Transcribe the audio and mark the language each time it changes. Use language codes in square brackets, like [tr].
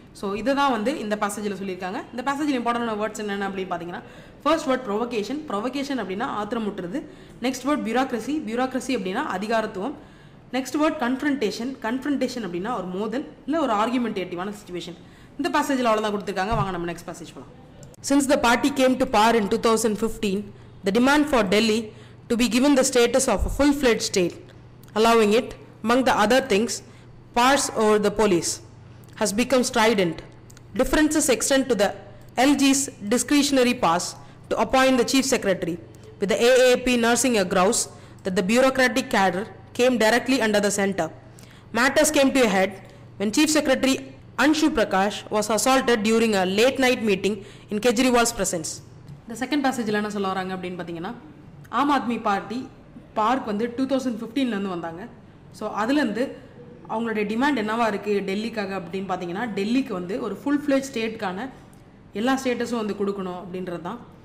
[ta] So இதை தான் வந்து இந்த பேசேஜில் சொல்லியிருக்காங்க. இந்த பேசேஜில் இம்பார்ட்டன்ட் வேர்ட்ஸ் என்னென்ன அப்படின்னு பார்த்தீங்கன்னா ஃபர்ஸ்ட் வேர்ட் ப்ரொவகேஷன். ப்ரொவகேஷன் அப்படின்னா ஆத்திரமுட்டுறது. Next word bureaucracy. பியூரோக்ரஸி அப்படின்னா அதிகாரத்துவம். Next word confrontation. கன்ஃபரன்டேஷன் அப்படின்னா ஒரு மோதல் இல்லை ஒரு ஆர்குமெண்டேட்டிவான சிச்சுவேஷன். இந்த பேசேஜில் அவ்வளோதான் கொடுத்துருக்காங்க. வாங்க நம்ம நெக்ஸ்ட் பேசேஜ் போகலாம். [en] Since the party came to power in 2015, the demand for Delhi to be given the status of a full-fledged state, allowing it, among the other things, powers over the police, has become strident. Differences extend to the LG's discretionary powers to appoint the chief secretary, with the AAP nursing a grouse that the bureaucratic cadre came directly under the centre. Matters came to a head when Chief Secretary Anshu Prakash was assaulted during a late night meeting in Kejriwal's presence. [ta] இந்த second பேசேஜில் என்ன சொல்ல வராங்க அப்படின்னு பார்த்தீங்கன்னா Aam Aadmi party park வந்து 2015 வந்தாங்க. So அதுலேருந்து அவங்களுடைய டிமாண்ட் என்னவா இருக்குது டெல்லிக்காக அப்படின்னு பார்த்தீங்கன்னா டெல்லிக்கு வந்து ஒரு ஃபுல் ஃப்ளெஜ் ஸ்டேட்கான எல்லா ஸ்டேட்டஸும் வந்து கொடுக்கணும் அப்படின்றது தான்.